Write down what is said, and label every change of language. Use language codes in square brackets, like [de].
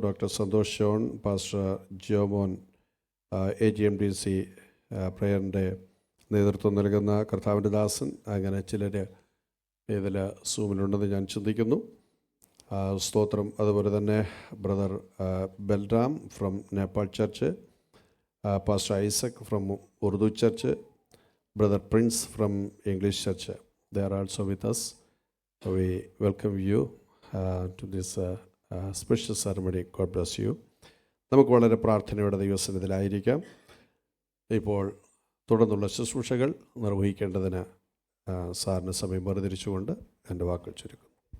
[ml] Doctor Santhosh John, pastor Jomon, AGMDC പ്രയറിൻ്റെ നേതൃത്വം നൽകുന്ന കർത്താവിൻ്റെ ദാസൻ, അങ്ങനെ ചിലർ ഇതിൽ സൂമിലുണ്ടെന്ന് ഞാൻ ചിന്തിക്കുന്നു. സ്തോത്രം. അതുപോലെ തന്നെ [en] Brother Balram from Nepal church, pastor Isaac from Urdu church, Brother Prince from English Church. They are also with us. We welcome you to this special ceremony. God bless you. [ml] നമുക്ക് വളരെ പ്രാർത്ഥനയോടെ ദൈവസന്നിധിയിലായിരിക്കാം. ഇപ്പോൾ തുടർന്നുള്ള ശുശ്രൂഷകൾ നിർവഹിക്കേണ്ടതിന് സാറിന് സമയം വേർതിരിച്ചുകൊണ്ട് എൻ്റെ വാക്കുകൾ ചുരുക്കുന്നു.